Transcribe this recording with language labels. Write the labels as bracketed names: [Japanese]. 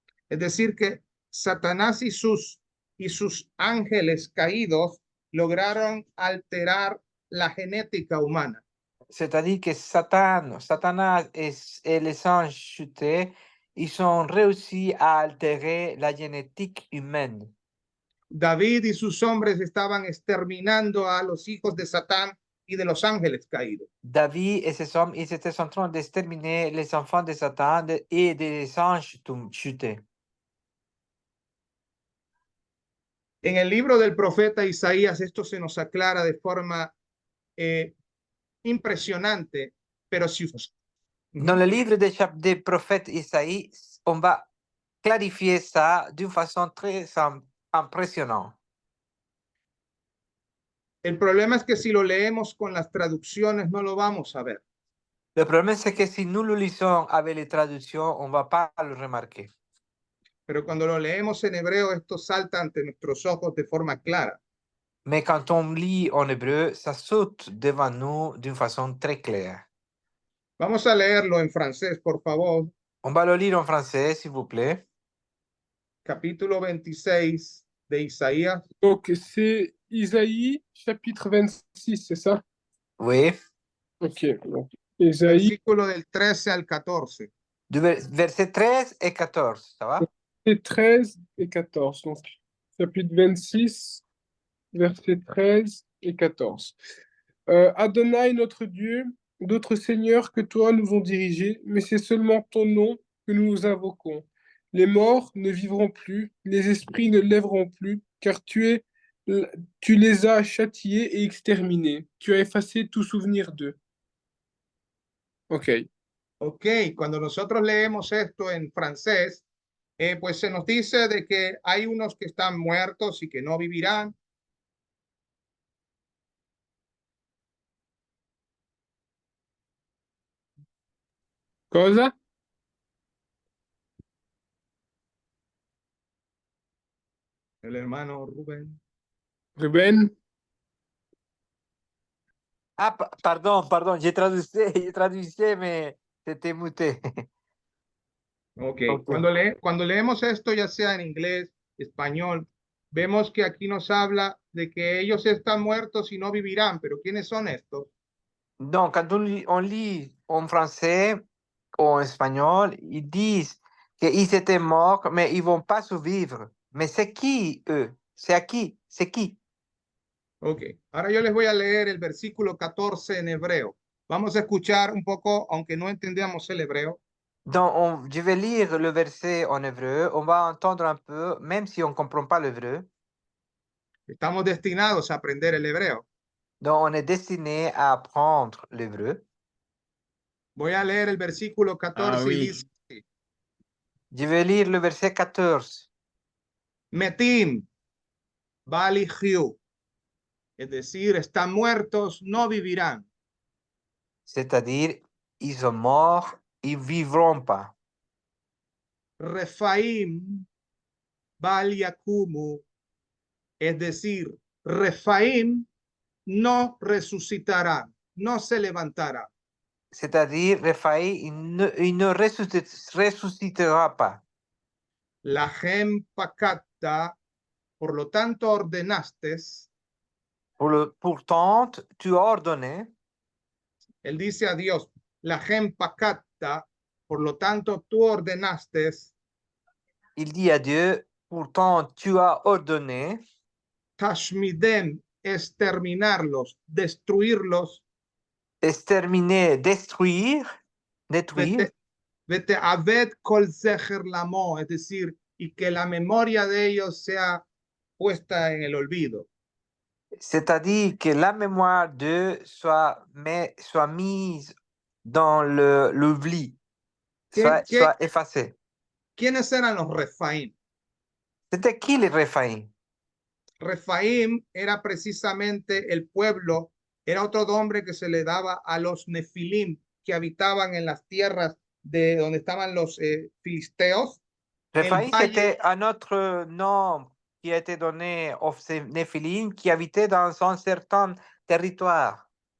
[Spanish] Es decir, que Satanás y sus ángeles caídos lograron alterar la genética humana. [French] C'est-à-dire que Satanas et les anges chutés, ils ont réussi à altérer la génétique humaine. [Spanish] David y sus hombres estaban exterminando a los hijos de Satán y de los ángeles caídos. [French] David et ses hommes, ils étaient en train d'exterminer les enfants de Satan et des anges chutés. [Spanish] En el libro del profeta Isaías esto se nos aclara de forma impresionante, pero si [French] Dans le livre des prophètes Isaïe, on va clarifier ça d'une façon très impressionnante. [Spanish] El problema es que si lo leemos con las traducciones no lo vamos a ver. [French] Le problème, c'est que si nous le lisons avec les traductions, on ne va pas le remarquer. [Spanish] Pero cuando lo leemos en hebreo, esto salta ante nuestros ojos de forma clara. [French] Mais quand on lit en hébreu, ça saute devant nous d'une façon très claire. [Spanish] Vamos a leerlo en francés, por favor. [French] On va le lire en français, s'il vous plaît. [Spanish] Capítulo 26 de Isaías. [French] Donc, c'est Isaïe, chapitre 26, c'est ça? Oui. Ok. Donc, Isaïe, [Spanish] Versículo del 13 al 14. [French] Du verset 13 et 14, ça va? versets 13 et 14. Donc, chapitre 26, versets 13 et 14. Adonai, notre Dieu, d'autres seigneurs que toi nous ont dirigés, mais c'est seulement ton nom que nous nous invoquons. Les morts ne vivront plus, les esprits ne lèveront plus, car tu les as châtiés et exterminés. Tu as effacé tout souvenir d'eux. Ok. [Spanish] Ok, cuando nosotros leemos esto en francés, pues se nos dice de que hay unos que están muertos y que no vivirán. Cosa? El hermano Rubén. Ruben? [French] Ah, pardon, j'ai traduit, mais c'était muté. Ok, Ok. [Spanish] cuando leemos esto, ya sea en inglés, español, vemos que aquí nos habla de que ellos están muertos y no vivirán, pero ¿quiénes son estos? [French] Donc, quand on lit en français ou en espagnol, ils disent qu'ils étaient morts, mais ils ne vont pas survivre. Mais c'est qui, eux? C'est à qui? C'est qui? [Spanish] Ok, ahora yo les voy a leer el versículo 14 en hebreo. Vamos a escuchar un poco, aunque no entendamos el hebreo. Donc, je vais lire le verset en hébreu. On va entendre un peu, même si on ne comprend pas l'hébreu. Estamos destinados a aprender el hebreo. Donc, on est destiné à apprendre l'hébreu. Voy a leer el versículo 14 y [French] oui. [Spanish] dice, [French] Je vais lire le verset 14. [Hebrew] Metim, Balihiu, [Spanish] es decir, están muertos, no vivirán. [French] C'est-à-dire, ils sont morts, ils ne vivront pas. [Spanish] Refaim, [Hebrew] Baliakumu, [Spanish] es decir, Refaim no resucitará, no se levantará. [French] C'est-à-dire, Raphaël, il ne ressuscitera pas. [Hebrew] La gem pacata, [Spanish] por lo tanto ordenaste. [French] Pourtant, tu as ordonné. [Spanish] Él dice a Dios, [Hebrew] la gem pacata, [Spanish] por lo tanto tú ordenaste. [French] Il dit à Dieu, pourtant, tu as ordonné. [Hebrew] Tashmidem, [Spanish] exterminarlos, destruirlos. [French] Exterminer, détruire. [Hebrew] Vete aved kol zecher lamo, [Spanish] es decir, y que la memoria de ellos sea puesta en el olvido. [French] C'est-à-dire que la mémoire d'eux soit mise dans l'oubli, soit effacée. [Spanish] ¿Quiénes eran los Refaim? [French] C'était qui les Réphaïm? [Spanish] Refaim era precisamente el pueblo, era otro nombre que se le daba a los Nefilim que habitaban en las tierras de donde estaban los filisteos. [French] Réphaïm, c'était un autre nom qui a été donné aux Néphilim qui habitaient dans un certain territoire.